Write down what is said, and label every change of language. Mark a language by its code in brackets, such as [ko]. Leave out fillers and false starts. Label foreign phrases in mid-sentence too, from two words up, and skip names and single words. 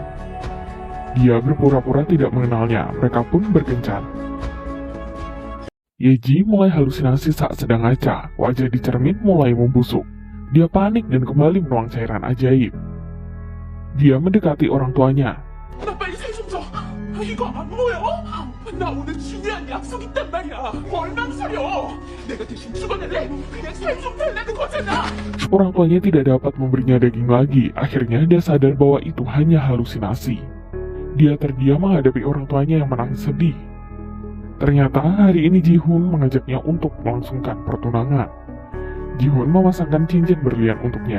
[id] Dia berpura-pura tidak mengenalnya, mereka pun berkencan. Yeji mulai halusinasi saat sedang ngaca, wajah di cermin mulai membusuk. Dia panik dan kembali menuang cairan ajaib. Dia mendekati orang tuanya. [ko] 이거 안 보여? 나 오늘 중요한 약속 있단 말이야. 원망스러워. 내가 대신 죽어낼래. 그냥 살 좀 달라는 거잖아. [id] Orang tuanya tidak dapat memberinya daging lagi. Akhirnya dia sadar bahwa itu hanya halusinasi. Dia terdiam menghadapi orang tuanya yang menangis sedih. Ternyata hari ini Ji-hoon mengajaknya untuk melangsungkan pertunangan. Ji-hoon memasangkan cincin berlian untuknya.